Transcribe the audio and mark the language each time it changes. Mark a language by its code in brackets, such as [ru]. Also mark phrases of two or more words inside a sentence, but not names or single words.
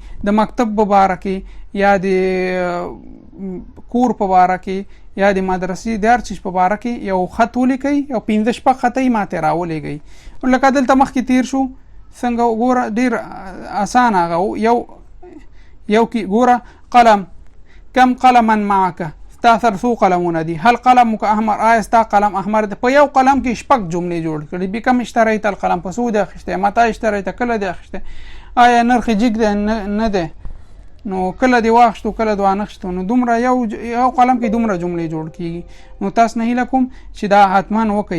[ps] د مکتب په باره کې یا د کور په باره کې یا د مدرسې د هر چیز په باره کې یو خط ولیکئ، یو 15 شپږ خط یې ماته راولېږئ. لکه دلته مخکې تیر شو څنګه وګوره ډېر اسان هغه یو کې ګوره قلم. [ar] کم قلما معك. [ps] ستا سره څو قلمونه دي؟ [ar] هل قلمك احمر؟ [ps] آیا ستا قلم احمر دی؟ په یو قلم کې شپږ جملې جوړ کړي. [ar] بکم اشتریت القلم؟ [ps] په څو دی اخیستی؟ [ar] متى اشتریت؟ [ps] کله دی اخیستی؟ آیا نرخ جګ دی نه دی؟ نو کله دی واخیستو کله دی وانخیستو؟ نو دومره یو قلم کې دومره جملې جوړ کیږي. نو تاسو نه هیله کوم چې دا حتما وکئ.